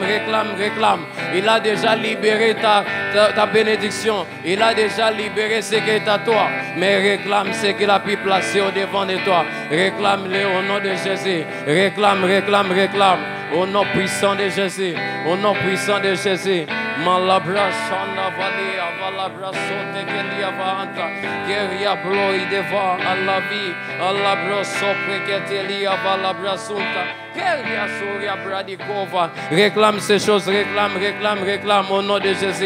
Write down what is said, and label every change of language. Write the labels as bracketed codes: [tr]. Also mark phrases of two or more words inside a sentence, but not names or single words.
[fr] Il a déjà libéré ta bénédiction. Il a déjà libéré ce qui est à toi. Mais réclame ce qu'il a pu placer au devant de toi. Réclame-le au nom de Jésus. Réclame. Au nom puissant de Jésus. Au nom puissant de Jésus. Malabra shanda valia valabra sote kelia vanta keria bloi deva alla vi alla bro sopre kelia valabra sunta keria soria bradikova. Réclame ces choses, réclame au nom de Jésus.